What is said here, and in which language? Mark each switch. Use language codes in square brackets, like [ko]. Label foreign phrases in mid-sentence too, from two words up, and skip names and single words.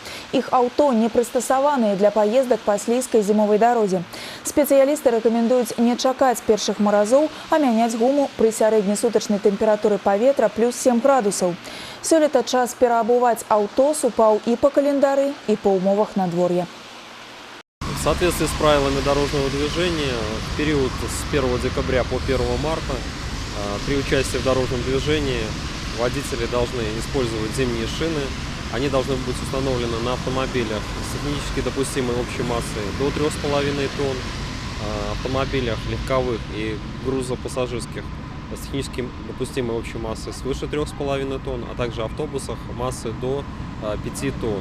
[be] Іх аўто не прыстасаваныя для паездак па слізкай зімовай дарозе. Спецыялісты рэкамендуюць не чакаць першых маразоў, а мяняць гуму пры сярэдняй сутачнай тэмпературы паветра плюс 7 градусаў. Сёлета час пераабуваць аўто супаў і па календары, і па умовах надвор'я. [ru] В соответствии с правилами дорожного движения, в период с 1 декабря по 1 марта при участии в дорожном движении водители должны использовать зимние шины. Они должны быть установлены на автомобилях с технически допустимой общей массой до 3,5 тонн, автомобилях легковых и грузопассажирских с технически допустимой общей массой свыше 3,5 тонн, а также автобусах массы до 5 тонн.